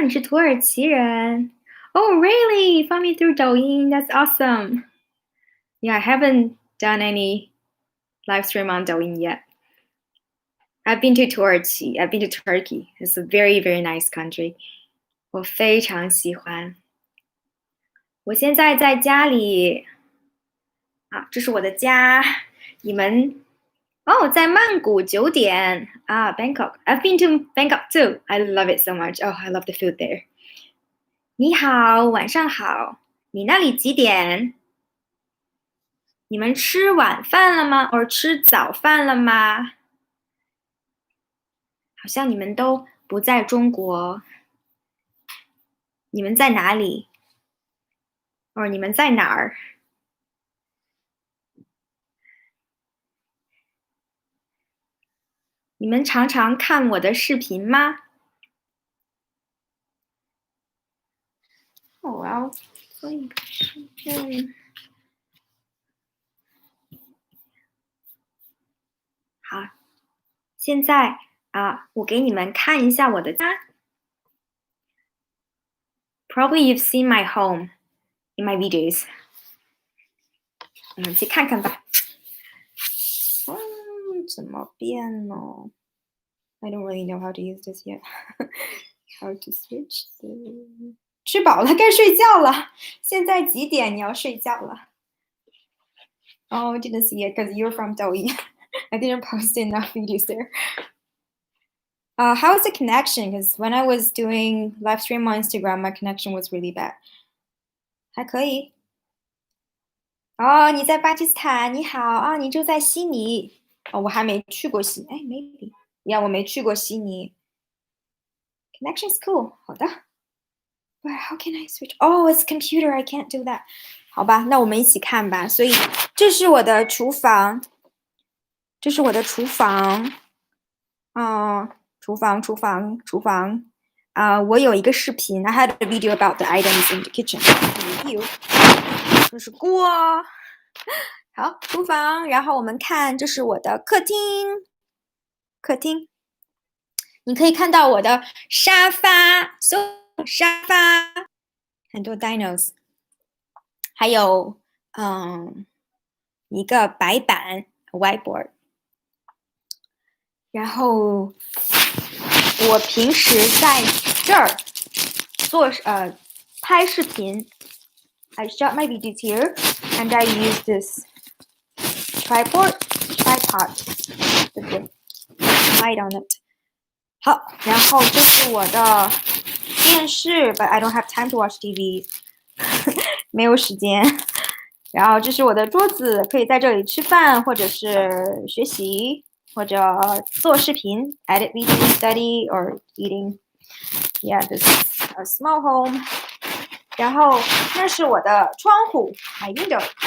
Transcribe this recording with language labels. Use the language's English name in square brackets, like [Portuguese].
[Chinese] 你是土耳其人？ [English] Oh, really? Found me through 抖音. That's awesome. Yeah, I haven't done any live stream on 抖音 yet. I've been to Turkey. I've been to Turkey. It's a very, very nice country. [Chinese] 我非常喜欢。我现在在家里啊，这是我的家。你们哦，在曼谷9点啊，Bangkok. [English] I've been to Bangkok too. I love it so much. Oh, I love the food there. [Chinese] 你好，晚上好。你那里几点？你们吃晚饭了吗？或吃早饭了吗？好像你们都不在中国。你们在哪里？或你们在哪儿？你们常常看我的视频吗？我要做一个视频。好，现在啊，我给你们看一下我的家。 [English] Probably you've seen my home in my videos. [Chinese] 我们去看看吧。怎么变呢？ [English] I don't really know how to use this yet. How to switch the... [Chinese] 吃饱了，该睡觉了。现在几点？你要睡觉了。 [English] Oh, I didn't see it because you're from Douyin. I didn't post enough videos there. How's the connection? Because when I was doing live stream on Instagram, my connection was really bad. [Chinese] 还可以。哦，你在巴基斯坦，你好啊，你住在悉尼。哦，我还没去过悉，哎，maybe，呀，我没去过悉尼。 [English] Connection's cool， [Chinese] 好的。 [English] But how can I switch? Oh, it's computer. I can't do that. [Chinese] 好吧，那我们一起看吧。所以这是我的厨房，这是我的厨房。厨房。我有一个视频 [English] I had a video about the items in the kitchen review。 [Chinese] 这是锅，好，厨房。然后我们看，这是我的客厅，你可以看到我的沙发，沙发，很多 dinos， 还有一个白板 whiteboard。然后我平时在这儿做拍视频。 [English] I shot my videos here, and I use this tripod with the light on it. [Chinese] 好，然后这是我的电视 [English] ，but I don't have time to watch TV [Chinese] 没有时间。然后这是我的桌子，可以在这里吃饭，或者是学习，或者做视频 [English] edit video, study or eating. Yeah, this is a small home. [Chinese] 然后那是我的窗户 [English] my window.